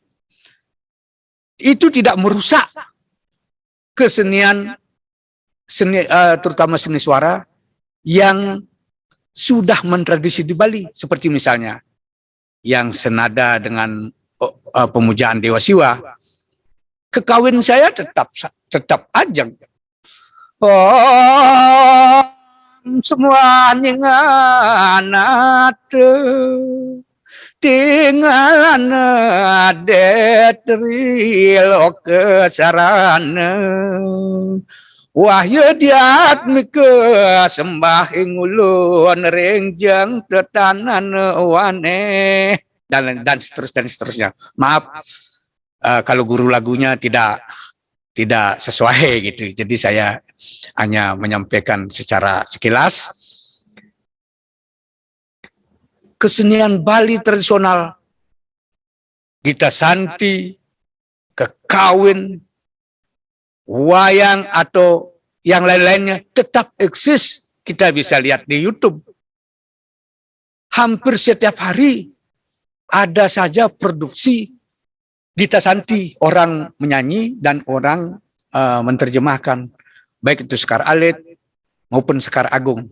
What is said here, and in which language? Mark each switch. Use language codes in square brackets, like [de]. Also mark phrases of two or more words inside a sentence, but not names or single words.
[id] Itu tidak merusak kesenian, terutama seni suara yang sudah mentradisi di Bali, seperti misalnya yang senada dengan pemujaan Dewa Siwa. Kekawin saya tetap ajeng. Semua nyinganat tinggalan adet rilo kesarana wahyu diat mike sembahing ulun rengjang tetanan wane dan seterusnya. Maaf kalau guru lagunya tidak sesuai gitu. Jadi saya hanya menyampaikan secara sekilas. Kesenian Bali tradisional, Gita Santi, kekawin, wayang atau yang lain-lainnya tetap eksis. Kita bisa lihat di YouTube. Hampir setiap hari ada saja produksi Gita Santi, orang menyanyi dan orang menerjemahkan, baik itu Sekar Alit maupun Sekar Agung.